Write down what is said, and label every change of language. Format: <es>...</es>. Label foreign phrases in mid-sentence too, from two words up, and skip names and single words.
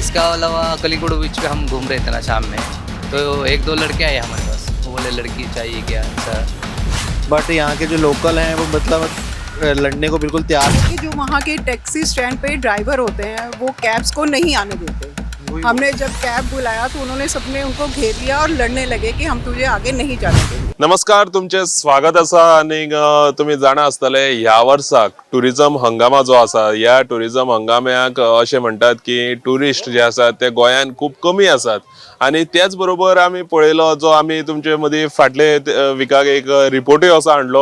<hi>इसका अलावा कलिंगुड़ बीच पे हम घूम रहे थे ना शाम में, तो एक दो लड़के आए हमारे पास, वो बोले लड़की चाहिए क्या ऐसा। बट यहाँ के जो लोकल हैं वो मतलब लड़ने को बिल्कुल तैयार हैं। कि जो वहाँ के</hi> <en>taxi stand</en> <hi>पे ड्राइवर होते हैं वो कैब्स को नहीं आने देते। हमने जब कैब बुलाया तो उन्होंने सबने उनको घेर लिया और लड़ने लगे कि हम तुझे आगे नहीं जाने देंगे।</hi> <kok>नमस्कार, तुमचे स्वागत आसा. आणि तुम्ही जाणा आसतले ह्या वर्साक टुरिझम हंगामा जो आसा, ह्या टुरिझम हंगाम्याक अशें म्हणटात की टुरिस्ट जे आसात ते गोंयान खूब कमी आसात. आणि त्याच बरोबर आमी पळयलो, जो आमी तुमचे मदीं फाटले विकाक एक रिपोर्टूय असो हाडलो.</kok>